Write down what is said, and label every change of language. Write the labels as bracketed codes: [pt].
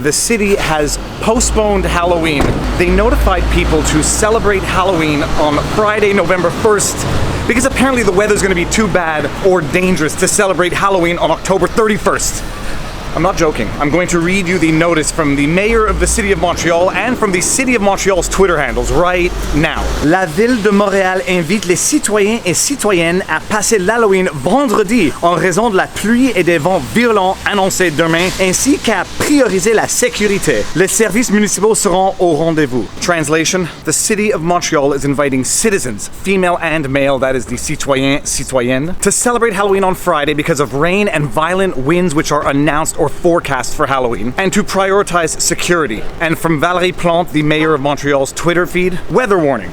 [en] The city has postponed Halloween. They notified people to celebrate Halloween on Friday, November 1st, because apparently the weather's gonna be too bad or dangerous to celebrate Halloween on October 31st. I'm not joking. I'm going to read you the notice from the mayor of the city of Montreal and from the city of Montreal's Twitter handles right now. [fr] La ville de Montréal invite les citoyens et citoyennes à passer l'Halloween vendredi en raison de la pluie et des vents violents annoncés demain, ainsi qu'à prioriser la sécurité. Les services municipaux seront au rendez-vous. [en] Translation: the city of Montreal is inviting citizens, female and male, that is the citoyen, citoyenne, to celebrate Halloween on Friday because of rain and violent winds which are announced or forecast for Halloween, and to prioritize security. And from Valérie Plante, the mayor of Montreal's Twitter feed, weather warning.